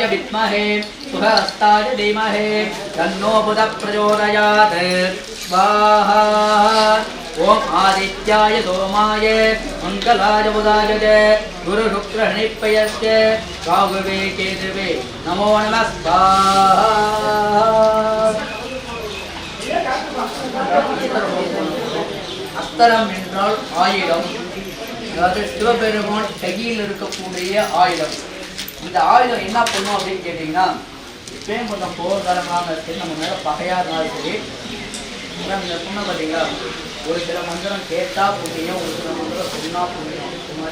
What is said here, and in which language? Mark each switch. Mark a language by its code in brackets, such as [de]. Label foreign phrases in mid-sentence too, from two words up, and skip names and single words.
[sa] विद्महे सुहस्ताय धीमहि तन्नो बुधः प्रचोदयात् स्वाहा ओम आदित्याय सोमाय मंगलाय बुधाय गुरु शुक्र हरिप्रयस्य राघवे केतवे नमो नमः स्वाहा [ta] அஸ்தரம் என்றால் ஆயுதம். அதாவது சிவபெருமான் கையில் இருக்கக்கூடிய ஆயுதம். இந்த ஆயுதம் என்ன பண்ணும் அப்படின்னு கேட்டிங்கன்னா, இப்பயும் கொஞ்சம் போர்க்காலமாக சரி, நம்ம மேலே பகையாக இருந்தாலும் சரி, இந்த சொன்ன பார்த்தீங்களா, ஒரு சில மந்திரம் கேட்டால் புண்ணியம், ஒரு சில மந்திரம் சொன்னால் புண்ணியம்.